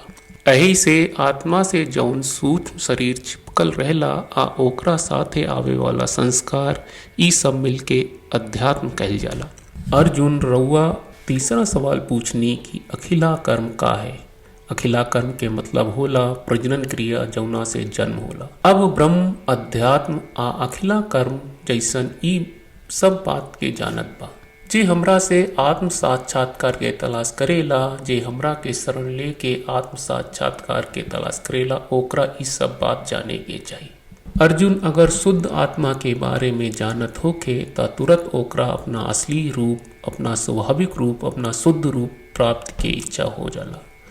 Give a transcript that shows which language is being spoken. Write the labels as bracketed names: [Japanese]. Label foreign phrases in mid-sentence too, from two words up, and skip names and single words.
[Bhojpuri] एही से आत्मा से जौन सूक्ष्म शरीर चिपकल रहला आ ओकरा साथे आवे वाला संस्कार ई सब मिलके अध्यात्म कहल जाला। अर्जुन रउआ तीसरा सवाल पूछनी कि अखिला कर्म का है। अखिला कर्म के मतलब होला प्रजनन क्रिया जौना से जन्म होला। अब ब्रह्म अध्यात्म आ अखिला कर्म जैसन ई सब बात के जानत बा। जे हमरा से आत्म साक्षात्कार के तलाश करेला, जे हमरा के शरण लेके आत्म साक्षात्कार के तलाश करेला, ओकरा ई सब बात जाने के चाहिए। अर्जुन अगर शुद्ध आत्मा के बारे में जानत होखे ता तुरंत ओकरा अपना असली रूप, अपना स्वाभाविक रूप, अपना शुद्ध रूप प्राप्त के इच्छा हो जाला।